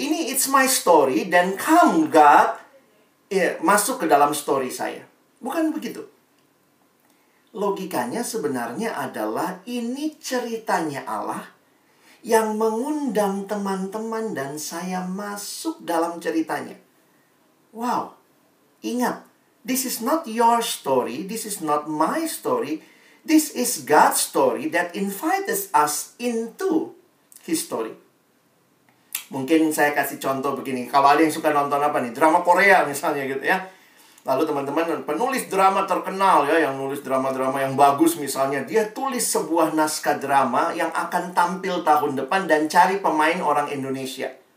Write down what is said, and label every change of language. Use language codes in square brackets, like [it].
[id] Ini [en] it's my story. [id] Dan [en] come God, [id] masuk ke dalam story saya. Bukan begitu. Logikanya sebenarnya adalah ini ceritanya Allah yang mengundang teman-teman dan saya masuk dalam ceritanya. Wow. [en] Ingat, this is not your story, this is not my story, this is God's story that invites us into His story. [id] Mungkin saya kasih contoh begini, kalau ada yang suka nonton apa nih, drama Korea misalnya gitu ya. Lalu teman-teman, penulis drama terkenal ya, yang nulis drama-drama yang bagus misalnya, dia tulis sebuah naskah drama yang akan tampil tahun depan dan cari pemain orang Indonesia.